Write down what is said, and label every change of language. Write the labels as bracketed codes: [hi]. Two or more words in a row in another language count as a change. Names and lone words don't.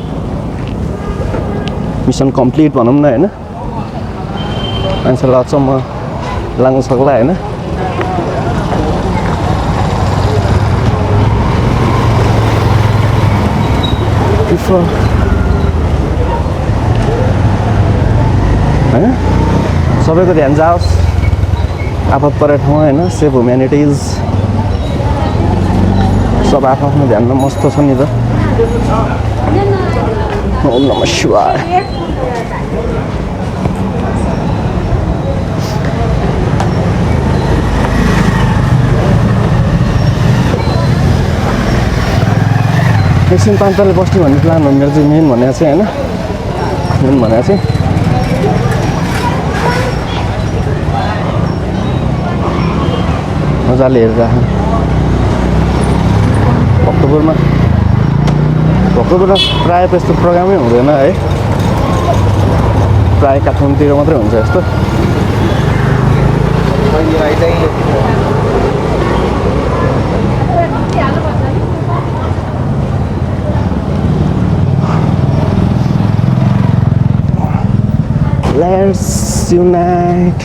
[en] mission complete [ne] भनौँ न होइन मान्छेलाई अचम्म लाग्न सक्ला होइन होइन सबैको ध्यान जाओस् आफत परे ठाउँ होइन [en] save humanities [ne] सब आफ्नो ध्यानमा मस्त छ नि त [sa] ओम नमः शिवाय [ne] एकछिन पान्तले बस्ने भन्ने प्लान हो मेरो चाहिँ मेन भनेको चाहिँ होइन मेन भनेको चाहिँ मजाले हेरिराख भक्तपुरमा प्रायः त्यस्तो प्रोग्रामै हुँदैन है प्रायः काठमाडौँतिर मात्रै हुन्छ यस्तो [en] Let's unite.